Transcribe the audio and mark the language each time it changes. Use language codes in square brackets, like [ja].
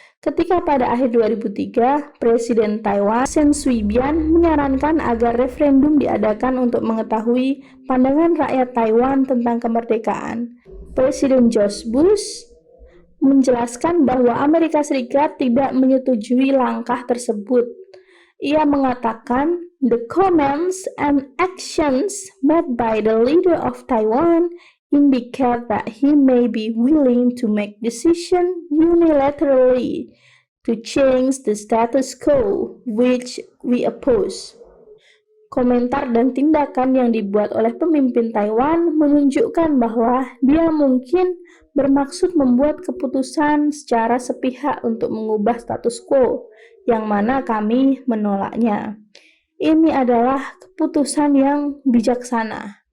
[id] Ketika pada akhir 2003, Presiden Taiwan Chen Shui-bian menyarankan agar referendum diadakan untuk mengetahui pandangan rakyat Taiwan tentang kemerdekaan. Presiden George Bush menjelaskan bahwa Amerika Serikat tidak menyetujui langkah tersebut. Ia mengatakan, [en] "The comments and actions made by the leader of Taiwan indicate that he may be willing to make decisions unilaterally to change the status quo, which we oppose." [id] Komentar dan tindakan yang dibuat oleh pemimpin Taiwan menunjukkan bahwa dia mungkin bermaksud membuat keputusan secara sepihak untuk mengubah status quo, yang mana kami menolaknya. Ini adalah keputusan yang bijaksana.